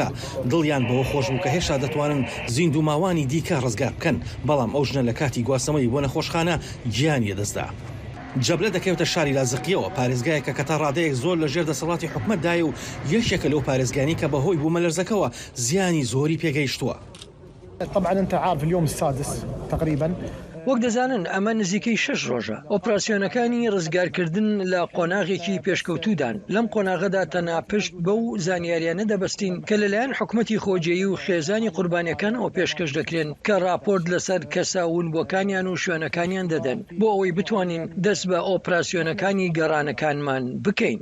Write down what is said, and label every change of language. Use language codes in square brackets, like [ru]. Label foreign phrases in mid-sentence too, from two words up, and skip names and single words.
[ckb] دڵیان بەوە خۆش بوو کە هێشتا دەتوانن زیندوماوانی دیکە ڕزگار بکەن، بەڵام ئەو ژنە لە کاتی گواسەمەی بۆ نەخۆشخانە گیانی دەستدا. جەبلە دەکەوێتە شاری لازقیەوە، پارێزگایەکە کە تا ڕادەیەک زۆر لە ژێر دەسەڵاتی حکومەتدایە و یەکێکە لەو پارێزگانی کە بەهۆی بوومە لەرزەکەوە زیانی زۆری پێگەیشتووە. [ar] طبعا انت عارف اليوم السادس تقريبا. [ckb] وەک دەزانن ئەمە نزیکەی 6 ڕۆژە. ئۆپراسیۆنەکانی ڕزگارکردن لە قۆناغێکی پێشکەوتودان. لەم قۆناغەدا تەنها پشت بەو زانیاریانە دەبەستین کە لەلایەن حکومەتی خۆجێیی و خێزانی قوربانیەکان ئەو پێشکەش دەکرێن کە راپۆرت لەسەر کەساونبووەکانیان و شوێنەکانیان دەدەن بۆ ئەوەی بتوانین دەست بە ئۆپراسیۆنەکانی گەڕانەکانمان بکەین.